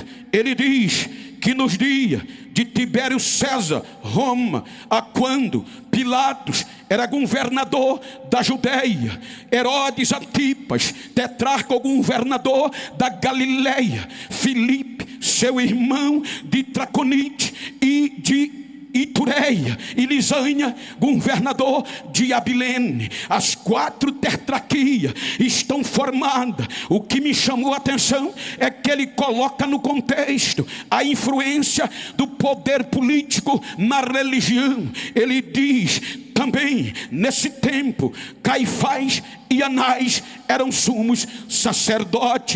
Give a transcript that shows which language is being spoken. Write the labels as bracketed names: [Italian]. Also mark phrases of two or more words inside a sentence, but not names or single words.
[Portuguese] Ele diz que nos dias de Tibério César, Roma, a quando Pilatos era governador da Judéia, Herodes Antipas, tetrarca ou governador da Galileia, Filipe, seu irmão de Traconite e de Itureia e Lisânia, governador de Abilene. As 4 tetrarquias estão formadas. O que me chamou a atenção é que ele coloca no contexto a influência do poder político na religião. Ele diz também, nesse tempo, Caifás e Anás eram sumos sacerdotes.